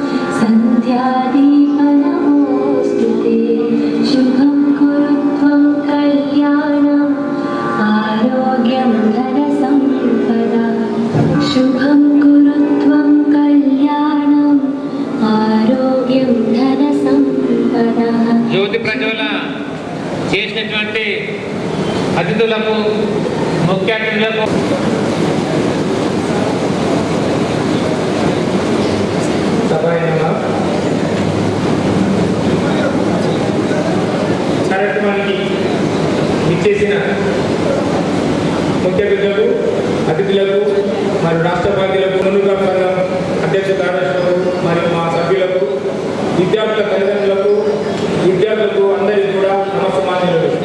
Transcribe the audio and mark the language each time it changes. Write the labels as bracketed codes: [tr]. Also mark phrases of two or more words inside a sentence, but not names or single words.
[sa] संध्यादीपनमोस्तुते शुभं कुरु त्वं कल्याणम् आरोग्यं धनसम्पदा शुभं कुरु त्वं कल्याणम् आरोग्यं धनसम्पदा. [te] జ్యోతి ప్రజ్వల చేసినటువంటి అతిథులకు ముఖ్య అతిథులకు కార్యక్రమానికి ఇచ్చేసిన ముఖ్య అతిథులకు మరియు రాష్ట్ర బాధ్యులకు, మునుగా సంఘం అధ్యక్ష కార్యదర్శులకు మరియు మా సభ్యులకు, విద్యార్థుల తల్లిదండ్రులకు, విద్యార్థులకు అందరికీ కూడా నమస్కారాలు.